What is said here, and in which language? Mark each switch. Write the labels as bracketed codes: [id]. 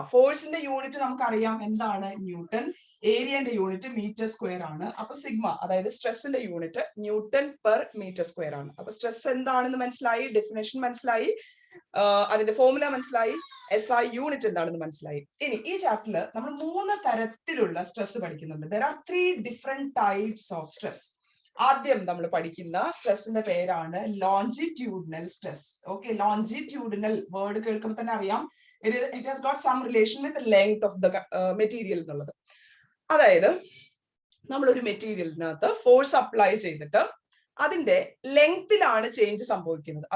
[ml] ഫോഴ്സിന്റെ യൂണിറ്റ് നമുക്കറിയാം എന്താണ്? ന്യൂട്ടൺ. ഏരിയന്റെ യൂണിറ്റ് മീറ്റർ സ്ക്വയർ ആണ്. അപ്പൊ സിഗ്മ, അതായത് സ്ട്രെസ്സിന്റെ unit newton per metre square ആണ്. അപ്പൊ സ്ട്രെസ് എന്താണെന്ന് മനസ്സിലായി, ഡെഫിനേഷൻ മനസ്സിലായി, അതിന്റെ ഫോർമുല മനസ്സിലായി, SI യൂണിറ്റ് എന്താണെന്ന് മനസ്സിലായി. ഇനി ഈ ചാപ്റ്ററിൽ നമ്മൾ 3 തരത്തിലുള്ള സ്ട്രെസ് പഠിക്കുന്നുണ്ട്. [en] There are 3 different types of stress. [ml] ആദ്യം നമ്മൾ പഠിക്കുന്ന സ്ട്രെസ്സിന്റെ പേരാണ് longitudinal stress. Okay, longitudinal word കേൾക്കുമ്പോൾ തന്നെ അറിയാം [en] it has got some relation with length of the material [ml] എന്നുള്ളത്. അതായത് നമ്മൾ ഒരു മെറ്റീരിയലിനകത്ത് ഫോഴ്സ് അപ്ലൈ ചെയ്തിട്ട് അതിന്റെ ലെങ്തിലാണ് ചേഞ്ച് സംഭവിക്കുന്നത്.